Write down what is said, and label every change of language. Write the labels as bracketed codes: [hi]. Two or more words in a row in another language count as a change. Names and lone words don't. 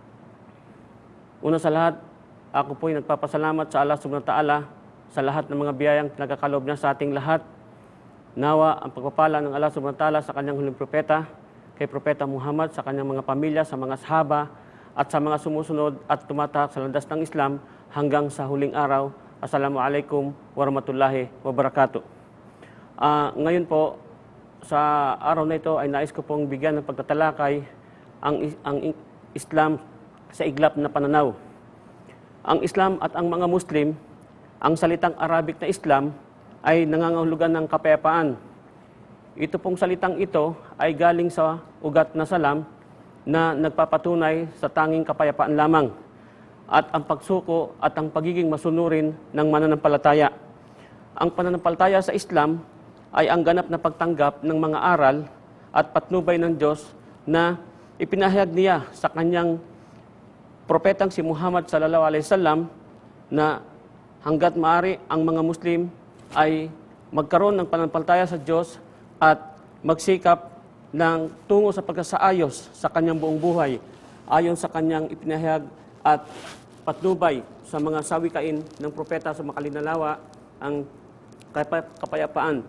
[tl] Una sa lahat, ako po'y nagpapasalamat sa Allah [ar] سبحانه وتعالى [tl] sa lahat ng mga biyayang pinagkakalob niya sa ating lahat. Nawa ang pagpapala ng Allah [ar] سبحانه وتعالى [tl] sa kanyang huling propeta, kay Propeta Muhammad, sa kanyang mga pamilya, sa mga sahaba, at sa mga sumusunod at tumatak sa landas ng Islam hanggang sa huling araw. [ar] السلام عليكم ورحمة الله وبركاته. [tl] Ngayon po, sa araw na ito ay nais ko pong bigyan ng pagtatalakay ang Islam sa iglap na pananaw. Ang Islam at ang mga Muslim, ang salitang Arabic na Islam ay nangangahulugan ng kapayapaan. Ito pong salitang ito ay galing sa ugat na salam na nagpapatunay sa tanging kapayapaan lamang at ang pagsuko at ang pagiging masunurin ng mananampalataya. Ang pananampalataya sa Islam ay ang ganap na pagtanggap ng mga aral at patnubay ng Diyos na ipinahayag niya sa kanyang propetang si Muhammad [ar] صلى الله عليه وسلم [tl] na hanggat maaari ang mga Muslim ay magkaroon ng pananampalataya sa Diyos at magsikap ng tungo sa pagkasaayos sa kanyang buong buhay ayon sa kanyang ipinahayag at patnubay sa mga sawikain ng propeta sa makalinalawa ang kapayapaan.